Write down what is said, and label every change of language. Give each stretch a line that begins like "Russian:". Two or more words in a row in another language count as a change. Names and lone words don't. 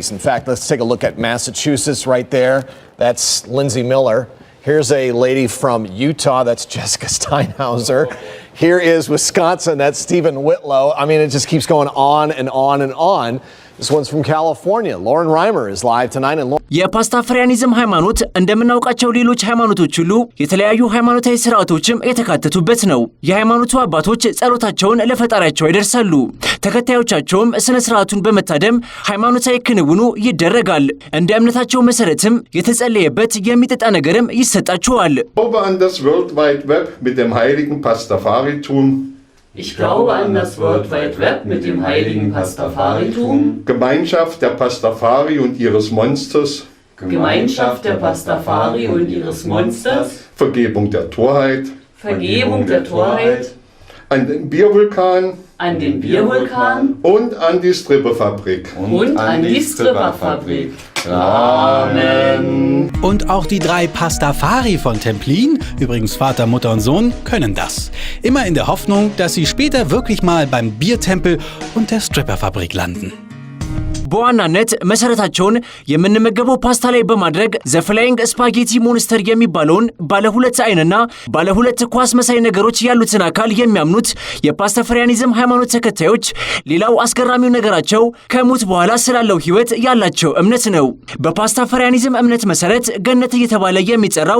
English: In fact, let's take a look at Massachusetts right there. That's Lindsay Miller. Here's a lady from Utah. That's Jessica Steinhauser. Here is Wisconsin. That's Stephen Whitlow. I mean, it just keeps going on and on and on. This one's from California. Lauren Reimer is live tonight. And
Amharic: የፓስታፈሪያኒዝም ሃይማኖት እንደምናውቃቸው ሌሎች ሃይማኖቶች ሁሉ የተለያዩ ሃይማኖታዊ ስርዓቶችም የተካተቱበት ነው። የሃይማኖቱ አባቶች ጸሎታቸውን ለፈጣሪያቸው ያደርሳሉ። ተከታዮቻቸውም ስነ ስርዓቱን በመታደም ሃይማኖታዊ ክንውኑ ይደረጋል። እንደ እምነታቸው መሰረትም የተጸለየበት የሚጠጣ ነገርም ይሰጣቸዋል።
German: Ich glaube an das World Wide Web mit dem heiligen Pastafaritum. Gemeinschaft der Pastafari und ihres Monsters. Gemeinschaft der Pastafari und ihres Monsters. Vergebung der Torheit. Vergebung der Torheit. An den Biervulkan. An den Biervulkan. Und an die Stripperfabrik. Und an die Stripperfabrik. Amen. Und auch die 3 Pastafari von Templin, übrigens Vater, Mutter und Sohn, können das. Immer in der Hoffnung, dass sie später wirklich mal beim Biertempel und der Stripperfabrik landen.
Amharic: በዋናነት መሰረታቸውን የምንመገበው ፓስታ ላይ በማድረግ ዘ ፍላይንግ ስፓጌቲ ሞንስተር የሚባለውን ባለ ሁለት አይንና ባለ ሁለት ኳስ መሳይ ነገሮች ያሉትን አካል የሚያምኑት የፓስታፈሪያኒዝም ሃይማኖት ተከታዮች ሌላው አስገራሚው ነገራቸው ከሞት በኋላ ስላለው ህይወት ያላቸው እምነት ነው። በፓስታፈሪያኒዝም እምነት መሰረት ገነት እየተባለ የሚጠራው